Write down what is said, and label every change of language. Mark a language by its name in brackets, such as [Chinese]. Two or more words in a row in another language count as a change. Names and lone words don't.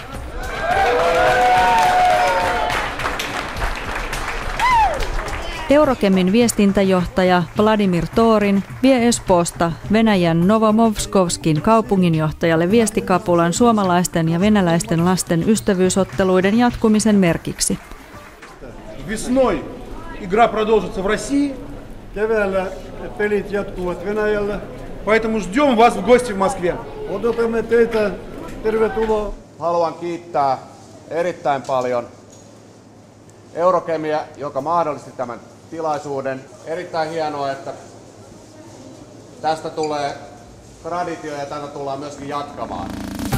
[Finnish] Eurochemin viestintäjohtaja Vladimir Torin vie Espoosta Venäjän Novomovskovskin kaupunginjohtajalle viestikapulan suomalaisten ja venäläisten lasten ystävyysotteluiden jatkumisen merkiksi. [Russian] Игра продолжится в России. [Finnish] Keväällä pelit jatkuvat Venäjällä. [Russian] Поэтому ждем вас в гости в Москве. [Finnish] Odotamme teitä. Tervetuloa. Haluan kiittää erittäin paljon Eurochemia, joka mahdollisti tämän tilaisuuden. Erittäin hienoa, että tästä tulee traditio ja tätä tullaan myöskin jatkamaan.